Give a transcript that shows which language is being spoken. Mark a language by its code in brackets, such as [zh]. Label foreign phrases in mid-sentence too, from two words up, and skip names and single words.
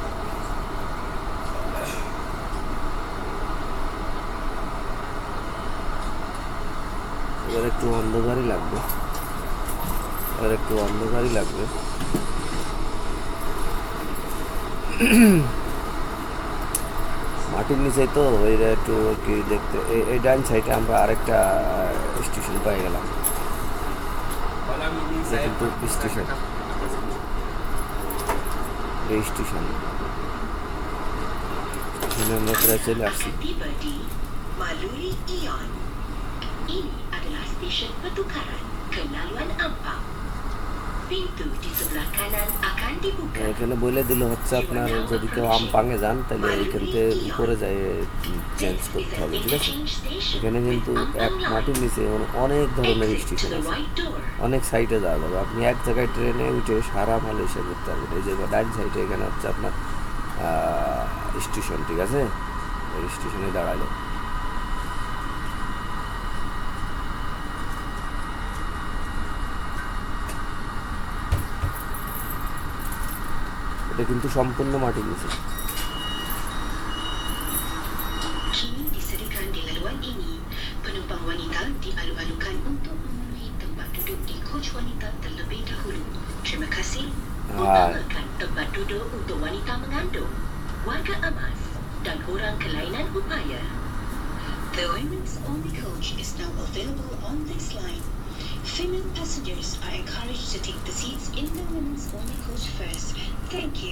[bn] এবার একটু অন্ধকারই লাগবে, মাটির নিচে তো ওই একটু কি দেখতে। এই ডান সাইডে আমরা আরেকটা স্টেশন পেয়ে গেলাম, কিন্তু স্টেশন স্টেশনে আমরা প্রায় চলে আসছি। [ms] Melalui Ion. Ini adalah stesen pertukaran ke laluan Ampang. Pintu di sebelah kanan akan dibuka. [bn] এখানে বলে দিল হচ্ছে আপনার যদি কেউ আমপাঙে যান তাহলে এইখান থেকে উপরে যায় চেঞ্জ করতে হবে, ঠিক আছে। এখানে কিন্তু এক মাটির নিচে অনেক ধরনের স্টেশন আছে, অনেক সাইডে যাওয়া যাবে। আপনি এক জায়গায় ট্রেনে উঠে সারা মালয়েশিয়া ঘুরতে পারবেন। এই যে ডাইন সাইডে এখানে হচ্ছে আপনার স্টেশন, ঠিক আছে। ওই স্টেশনে দাঁড়ালো। এটা কিন্তু সম্পূর্ণ মাটির নিচে। [ms] Kini disediakan di laluan ini, penumpang wanita dimalu-malukan untuk memenuhi tempat duduk di coach wanita terlebih dahulu. Terima kasih. Utamakan tempat duduk untuk wanita mengandung, warga emas dan orang kelainan upaya. [en] The women's only coach is now available on this line. Female passengers are encouraged to take the seats in the women's only coach first. Thank you.